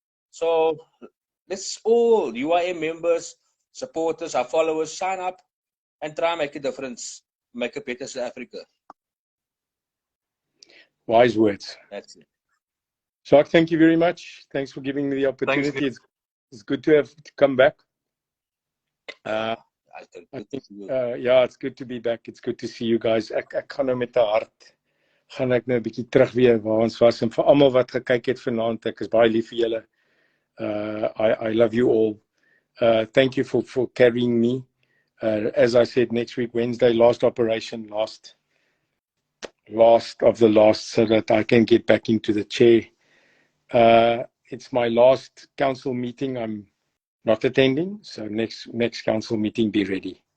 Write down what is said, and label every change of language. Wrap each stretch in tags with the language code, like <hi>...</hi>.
<en>So let's all UIM members, supporters, our followers sign up and try and make a difference, make a better South Africa. Wise words. That's it. Jacques, thank you very much. Thanks for giving me the opportunity. It's good to have come back. I think, yeah, it's good to be back. It's good to see you guys.</en> <af>Ek gaan nou met 'n hart gaan ek nou 'n bietjie terug weer waar ons was en vir almal wat gekyk het vanaand. Ek is baie lief vir julle.</af> <en>I love you all. Thank you for carrying me. As I said, next week Wednesday, last operation, last of the last, so that I can get back into the chair. It's my last council meeting. I'm not attending, so next council meeting, be ready.</en>